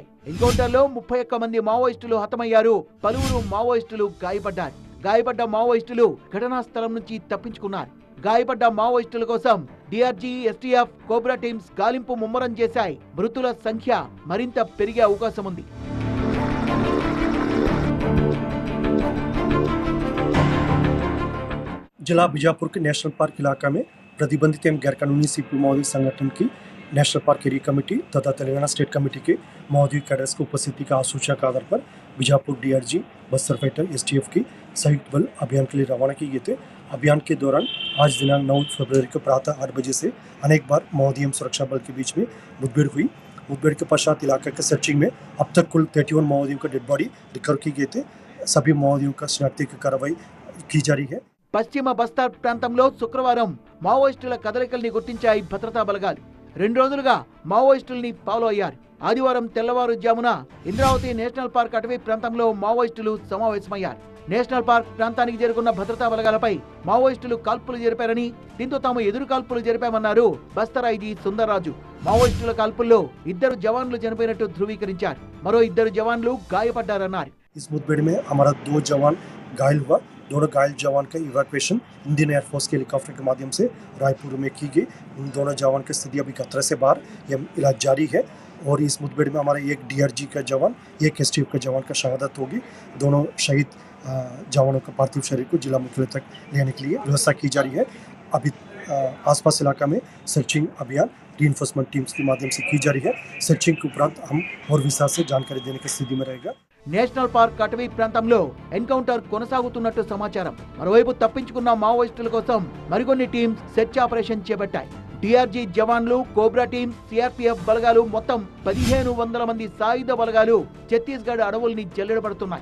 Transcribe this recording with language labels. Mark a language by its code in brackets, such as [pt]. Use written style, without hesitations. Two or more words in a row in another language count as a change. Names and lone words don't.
[te] ఎన్కౌంటర్ లో 31 మంది మావోయిస్టులు హతమయ్యారు. పలువురు మావోయిస్టులు గాయపడ్డారు. గాయపడ్డ మావోయిస్టులు ఘటనా స్థలం నుంచి తప్పించుకున్నారు. గాయపడ్డ మావోయిస్టుల కోసం డిఆర్జీ, ఎస్టీఎఫ్, కోబ్రా టీమ్స్ గాలింపు ముమ్మరం చేశాయి. మృతుల సంఖ్య మరింత పెరిగే అవకాశం ఉంది. [hi] जिला बीजापुर के नेशनल पार्क इलाका में प्रतिबंधित एवं गैरकानूनी सीपी माओवादी संगठन की नेशनल पार्क एरिया कमेटी तथा तेलंगाना स्टेट कमेटी के माओवादी कैडर्स की उपस्थिति का सूचना के आधार पर बीजापुर डीआरजी, बस्तर फाइटर, एसटीएफ की संयुक्त बल अभियान के लिए रवाना किए गए थे। अभियान के दौरान आज दिनांक 9 फरवरी को प्रातः 8 बजे से अनेक बार माओवादी एवं सुरक्षा बल के बीच में मुठभेड़ हुई। मुठभेड़ के पश्चात इलाका के सर्चिंग में अब तक कुल 31 माओवादियों का [en] dead body recover [hi] की गए थे। सभी माओवादियों का शिनाख्ती की कार्रवाई की जा रही है। [te] పశ్చిమ బస్తర్ ప్రాంతంలో శుక్రవారం మావోయిస్టుల కదలికల్ని గుర్తించాయి భద్రతా బలగాలు. 2 రోజులుగా మావోయిస్టుల్ని ఫాలో అయ్యారు. ఆదివారం తెల్లవారుజామున ఇంద్రావతి నేషనల్ పార్క్ అటవీ ప్రాంతంలో మావోయిస్టులు సమావేశమయ్యారు. నేషనల్ పార్క్ ప్రాంతానికి చేరుకున్న భద్రతా బలగాలపై మావోయిస్టులు కాల్పులు జరిపారని, దీంతో తాము ఎదురు కాల్పులు జరిపామన్నారు బస్తర్ ఐజీ సుందర్రాజు. మావోయిస్టుల కాల్పుల్లో 2 జవాన్లు చనిపోయినట్టు ధృవీకరించారు. మరో 2 జవాన్లు గాయపడ్డారన్నారు. [hi] इस मुठभेड़ में हमारा 2 जवान घायल हुआ। दोनों घायल जवान का इवैक्यूएशन इंडियन एयरफोर्स के हेलीकॉप्टर के माध्यम से रायपुर में की गई। इन दोनों जवान की स्थिति अभी खतरे से बाहर, यह इलाज जारी है। और इस मुठभेड़ में हमारा एक डीआरजी का जवान, एक एसटीएफ का जवान का शहादत होगी। दोनों शहीद जवानों का पार्थिव शरीर को जिला मुख्यालय तक लेने के लिए व्यवस्था की जा रही है। अभी आसपास इलाका में सर्चिंग अभियान [en] reinforcement teams [hi] के माध्यम से की जा रही है। सर्चिंग के उपरांत हम और विस्तार से जानकारी देने की स्थिति में रहेगा। [te] నేషనల్ పార్క్ అటవీ ప్రాంతంలో ఎన్కౌంటర్ కొనసాగుతున్నట్టు సమాచారం. మరోవైపు తప్పించుకున్న మావోయిస్టుల కోసం మరికొన్ని టీమ్స్ [en] search operation [te] చేపట్టాయి. డిఆర్జీ జవాన్లు, కోబ్రా టీమ్, సిఆర్పీఎఫ్ బలగాలు మొత్తం 1500 మంది సాయుధ బలగాలు ఛత్తీస్గఢ్ అడవుల్ని జల్లెడబడుతున్నాయి.